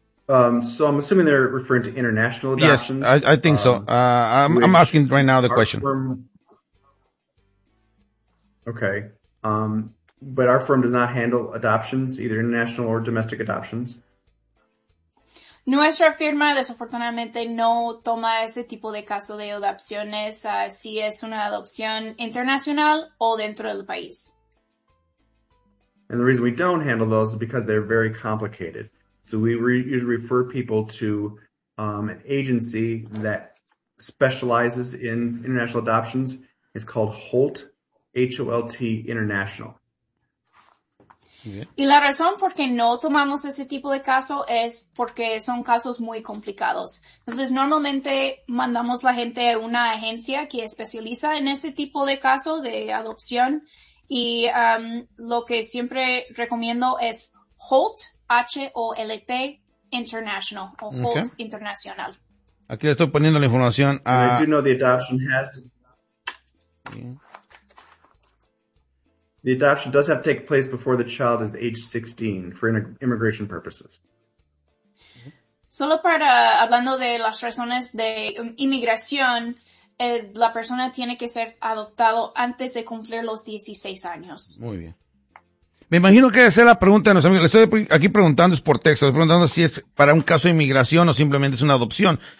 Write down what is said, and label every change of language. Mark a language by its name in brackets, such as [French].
[English] So I'm assuming they're referring to international adoptions. Yes, I think so. I'm asking right now the question. Okay. But our firm does not handle adoptions, either international or domestic adoptions. [Spanish] Nuestra firma, desafortunadamente, no toma ese tipo de caso de adopciones, si es una adopción internacional o dentro del país. [English] And the reason we don't handle those is because they're very complicated. So we usually refer people to an agency that specializes in international adoptions. It's called HOLT, H-O-L-T, International. [Spanish] Y la razón por qué no tomamos ese tipo de caso es porque son casos muy complicados. Entonces, normalmente mandamos la gente a una agencia que especializa en ese tipo de caso de adopción. Y lo que siempre recomiendo es HOLT, H-O-L-T, International, o HOLT, okay. Internacional. Aquí le estoy poniendo la información a... [English] I do know the adoption has... The adoption does have to take place before the child is age 16 for immigration purposes. [Spanish] Solo para, hablando de las razones de inmigración, la persona tiene que ser adoptado antes de cumplir los 16 años. Muy bien. Me imagino que esa es la pregunta de nuestros amigos. Le estoy aquí preguntando, es por texto. Estoy preguntando si es para un caso de inmigración o simplemente es una adopción.